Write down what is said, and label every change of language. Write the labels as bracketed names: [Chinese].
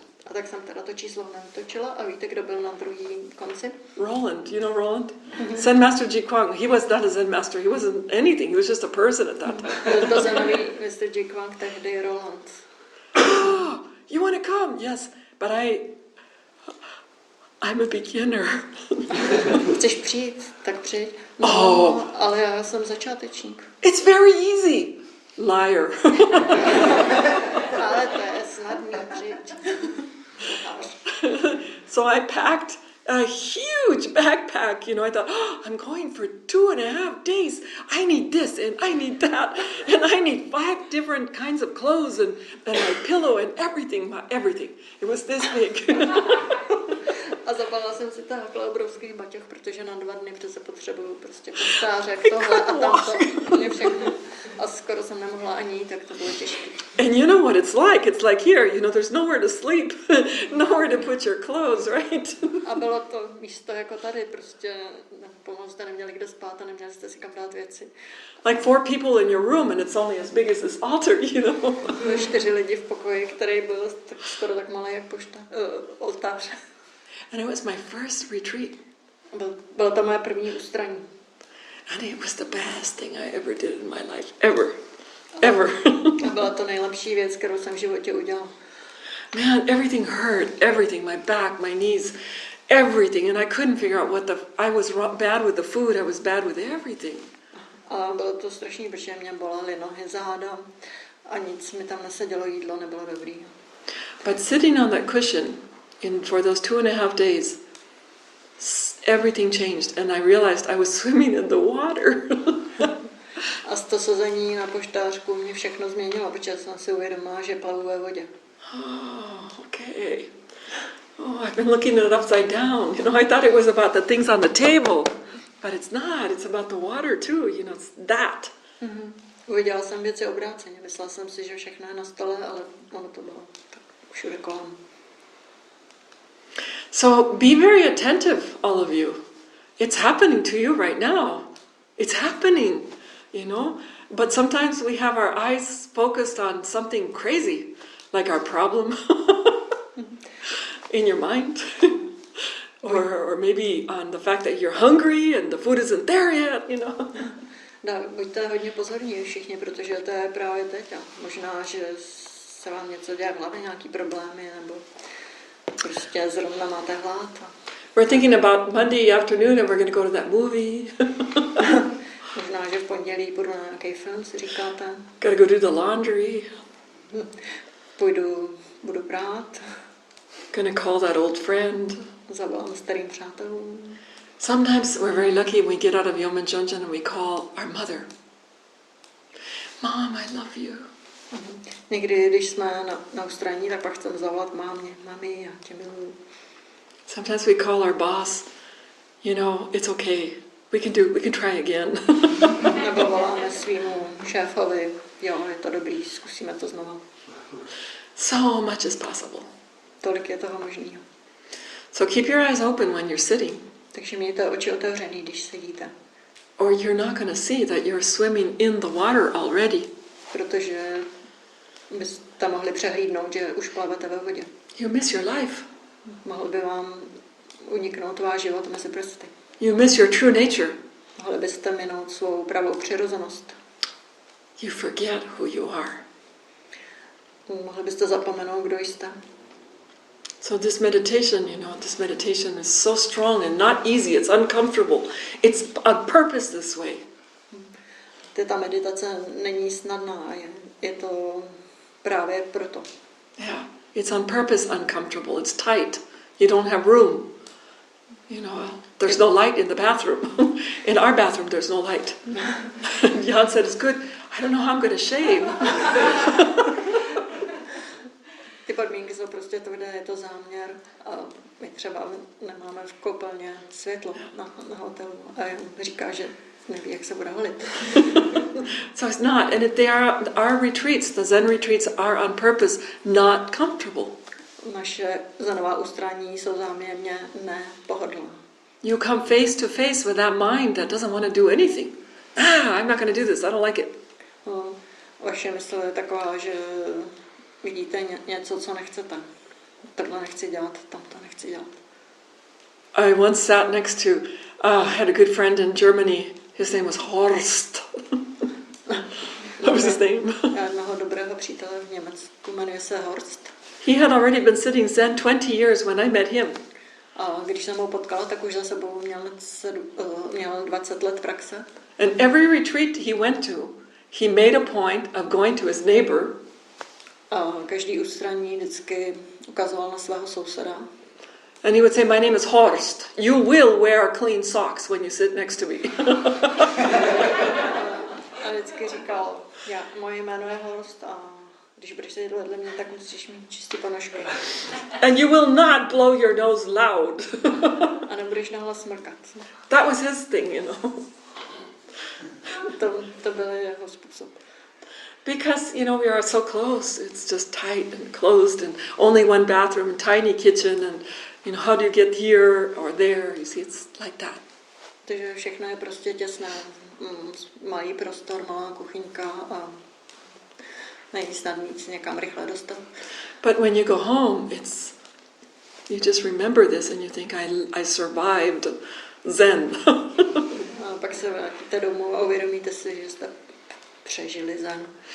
[Czech] A tak jsem teda to číslo neutočila a víte, kdo byl na druhém konci? [English] Roland. You know Roland? Zen Master Ji Kwan. He was not a Zen master. He wasn't anything. He was just a person at that time. [Czech] Byl to zenový Mr. Ji Kwan, tehdy Roland. [English] You want to come? Yes, but I'm a beginner. [Czech] Chceš přijít? Tak přijď. No, ale já jsem začátečník. [English] It's very easy. Liar. [Czech] Ale to je snadný, přijď. [English] So I packed a huge backpack. You know, I thought, oh, I'm going for 2.5 days. I need this and I need that. And I need 5 different kinds of clothes and my pillow and everything. It was this big. [Czech] A zabalila jsem si takhle obrovský baťoch, protože na 2 dny přece potřebuju prostě postářek, tohle a tamto, úplně všechno. A skoro jsem nemohla ani jít, tak to bylo těžké. [English] And you know what it's like? It's like here, you know, there's nowhere to sleep, nowhere to put your clothes, right? [Czech] A bylo to místo jako tady, prostě pomalu jste neměli kde spát a neměli jste si kam dát věci. [English] Like 4 people in your room and it's only as big as this altar, you know. [Czech] Byly 4 lidi v pokoji, který byl skoro tak malý jak oltář. [English] And it was my first retreat. [Czech] Bylo to moje první ústraní. [English] And it was the best thing I ever did in my life. Ever. [Czech] A byla to nejlepší věc, kterou jsem v životě udělala. [English] Man, everything hurt. Everything. My back, my knees, everything. And I couldn't figure out I was bad with the food. I was bad with everything. [Czech] A bylo to strašný, protože mě bolely nohy, záda a nic mi tam nesedělo, jídlo nebylo dobrý. [English] But sitting on that cushion for those 2.5 days, everything changed, and I realized I was swimming in the water. [Czech] A z toho sezení na poštářku mě všechno změnilo, protože jsem si uvědomila, že plavu ve vodě. [English] Oh, okay. Oh, I've been looking at it upside down. You know, I thought it was about the things on the table, but it's not. It's about the water too. You know, it's that. Mm-hmm. [Czech] Uviděla jsem věci obráceně. Myslela jsem si, že všechno je na stole, ale ono to bylo tak všude kolem. [English] So be very attentive, all of you. It's happening to you right now. It's happening, you know. But sometimes we have our eyes focused on something crazy, like our problem in your mind. Or maybe on the fact that you're hungry and the food isn't there yet, you know. [Czech] No, buďte hodně pozorní všichni, protože to je právě teď. A možná, že se vám něco děje v hlavě, nějaký problémy, nebo prostě zrovna máte hlad. [English] We're thinking about Monday afternoon and we're going to go to that movie. [Czech] Možná, že v pondělí půjdu na nějaký film, si říkáte. [English] Gotta go do the laundry. [Czech] Budu prát. [English] Gonna call that old friend. [Czech] Zavolám starým přátelům. [English] Sometimes we're very lucky when we get out of Yom and Jonjan and we call our mother. Mom, I love you. [Czech] Někdy, když jsme na ústraní, tak pak chceme zavolat mámě. Mami, já tě miluju. [English] Sometimes we call our boss. You know, it's okay. We can try again. [Czech] Nebo voláme svýmu šéfovi. Jo, je to dobrý, zkusíme to znovu. [English] So much is possible. [Czech] Tolik je toho možného. [English] So keep your eyes open when you're sitting. [Czech] Takže mějte oči otevřený, když sedíte. [English] Or you're not going to see that you're swimming in the water already. [Czech] Protože byste mohli přehlídnout, že už plavete ve vodě. [English] You miss your life. [Czech] Mohl by vám uniknout váš život mezi prsty. [English] You miss your true nature. [Czech] Mohli byste minout svou pravou přirozenost. [English] You forget who you are. [Czech] Mohli byste zapomenout, kdo jste. [English] So this meditation is so strong and not easy. It's uncomfortable. It's on purpose this way. [Czech] Ta meditace není snadná, je to právě proto. [English] Yeah, it's on purpose uncomfortable. It's tight. You don't have room. You know, there's no light in the bathroom. In our bathroom, there's no light. Jan said, it's good. I don't know how I'm going to shave. [Czech] Ty podmínky jsou prostě tvrdé, je to záměr a my třeba nemáme v koupelně světlo na hotelu a říká, že neví, jak se bude holit. [English] So it's not, and our retreats, the Zen retreats are on purpose not comfortable. [Czech] Naše zenová ústraní jsou záměrně nepohodlná. [English] You come face to face with that mind that doesn't want to do anything. I'm not going to do this, I don't like it. [Czech] Vaše mysl je taková, že vidíte něco, co nechcete. Tohle nechci dělat, tamto nechci dělat. [English] I once sat next to, had a good friend in Germany. His name was Horst. What was his name? [Czech] Já jednoho dobrého přítele v Německu, jmenuje se Horst. [English] He had already been sitting Zen 20 years when I met him. [Czech] A když jsem ho potkala, tak už za sebou měl 20 let praxe. [English] And every retreat he went to, he made a point of going to his neighbor. [Czech] A každý ústraní vždycky ukazoval na svého souseda. [English] And he would say, my name is Horst. You will wear clean socks when you sit next to me. [Czech] A vždycky říkal, moje jméno je Horst a když budeš sedět vedle mě, tak musíš mít čistý ponožky. [English] And you will not blow your nose loud. [Czech] A nebudeš nahlas smrkat. [English] That was his thing, you know. [Czech] To byl jeho způsob. [English] Because, you know, we are so close. It's just tight and closed and only one bathroom and tiny kitchen and, you know, how do you get here or there? You see, it's like that. [Czech] Takže všechno je prostě těsné. Malý prostor, malá kuchyňka a není snadný se někam rychle dostat. [English] But when you go home, you just remember this and you think, I survived Zen. [Czech] A pak se vrátíte domů a uvědomíte si, že jste přežili Zen.